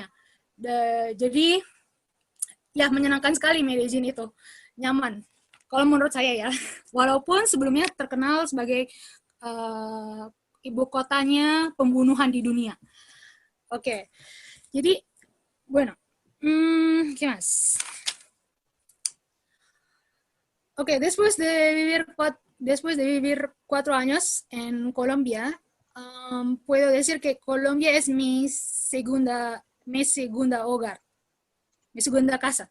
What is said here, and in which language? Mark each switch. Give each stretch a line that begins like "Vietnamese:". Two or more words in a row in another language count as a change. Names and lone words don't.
Indonesian: Jadi, ya menyenangkan sekali Medellín itu. Nyaman. Kalau menurut saya ya. Walaupun sebelumnya terkenal sebagai ibu kotanya pembunuhan di dunia. Oke. Jadi,
Spanish: bueno. ¿Qué más? Okay, después de vivir 4 años en Colombia, puedo decir que Colombia es mi segunda hogar, mi segunda casa.